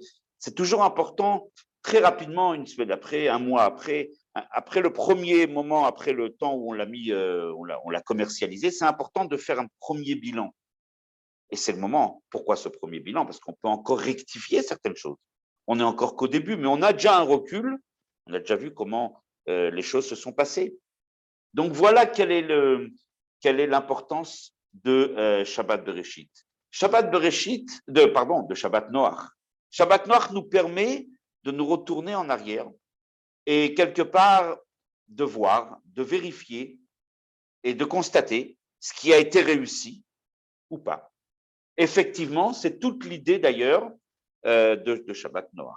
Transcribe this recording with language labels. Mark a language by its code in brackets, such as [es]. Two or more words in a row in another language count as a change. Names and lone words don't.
[fr] C'est toujours important, très rapidement, une semaine après, un mois après le premier moment, après le temps où on l'a mis, on l'a commercialisé, c'est important de faire un premier bilan. Et c'est le moment. Pourquoi ce premier bilan? Parce qu'on peut encore rectifier certaines choses. On n'est encore qu'au début, mais on a déjà un recul. On a déjà vu comment les choses se sont passées. Donc voilà quelle est l'importance de Shabbat Bereshit. Shabbat Bereshit, de Shabbat Noach. Shabbat Noach nous permet de nous retourner en arrière et quelque part de voir, de vérifier et de constater ce qui a été réussi ou pas. Effectivement, c'est toute l'idée d'ailleurs de Shabbat Noach.